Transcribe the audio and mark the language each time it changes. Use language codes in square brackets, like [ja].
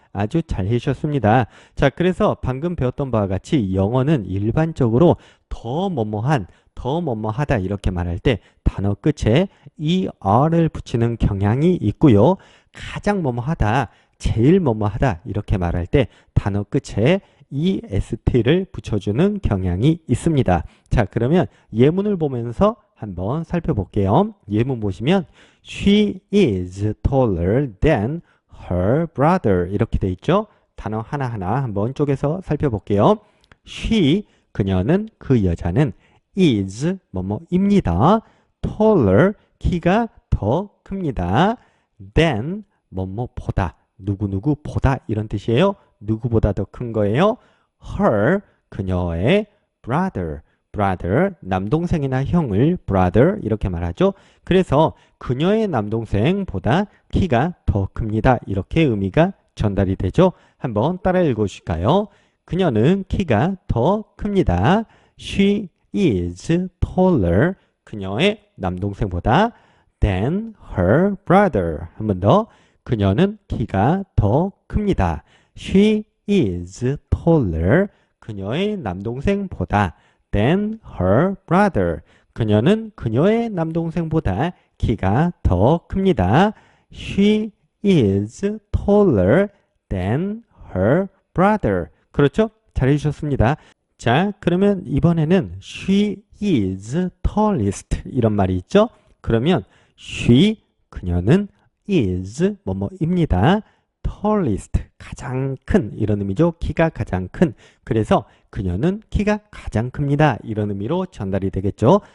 [ko] 아주 잘 해주셨습니다. 자, 그래서 방금 배웠던 바와 같이 영어는 일반적으로 더 뭐뭐하다 이렇게 말할 때 단어 끝에 er을 붙이는 경향이 있고요. 가장 뭐뭐하다, 제일 뭐뭐하다 이렇게 말할 때 단어 끝에 est를 붙여주는 경향이 있습니다. 자, 그러면 예문을 보면서 한번 살펴볼게요. 예문 보시면 [en] She is taller than her brother [ko] 이렇게 돼 있죠. 단어 하나하나 한번 쪼개서 살펴볼게요. She, 그녀는, 그 여자는 is 뭐뭐입니다. taller, 키가 더 큽니다. than 뭐뭐보다, 누구누구보다 이런 뜻이에요. 누구보다 더 큰 거예요. her, 그녀의 brother, 남동생이나 형을 brother 이렇게 말하죠. 그래서 그녀의 남동생보다 키가 더 큽니다. 이렇게 의미가 전달이 되죠. 한번 따라 읽으실까요? 그녀는 키가 더 큽니다. [en] She is taller. [ko] 그녀의 남동생보다 [en] than her brother. [ko] 한 번 더. 그녀는 키가 더 큽니다. [en] She is taller. [ko] 그녀의 남동생보다 [en] than her brother. [ko] 그녀는 그녀의 남동생보다 키가 더 큽니다. [en] She is taller than her brother. [ko] 그렇죠? 잘해주셨습니다. 자, 그러면 이번에는 [en] she is tallest [ko] 이런 말이 있죠? 그러면 she, 그녀는 is 뭐뭐입니다. tallest, 가장 큰 이런 의미죠. 키가 가장 큰. 그래서 그녀는 키가 가장 큽니다. 이런 의미로 전달이 되겠죠.